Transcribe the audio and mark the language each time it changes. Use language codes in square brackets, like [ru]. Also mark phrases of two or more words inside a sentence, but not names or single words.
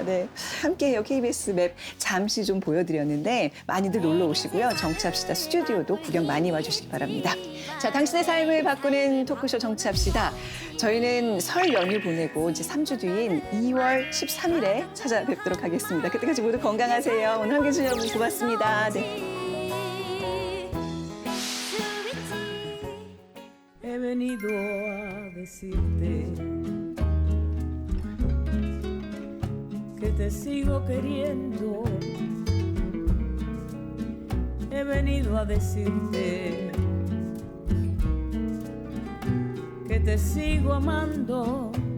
[ko] 네. 함께해요. KBS 맵 잠시 좀 보여드렸는데 많이들 놀러 오시고요. 정치합시다 스튜디오도 구경 많이 와주시기 바랍니다. 자, 당신의 삶을 바꾸는 토크쇼 정치합시다. 저희는 설 연휴 보내고 이제 3주 뒤인 2월 13일에 찾아뵙도록 하겠습니다. 그때까지 모두 건강하세요. 오늘 함께해 주셔서 고맙습니다. 네. [es] He venido a decirte que te sigo queriendo. He venido a decirte que te sigo amando.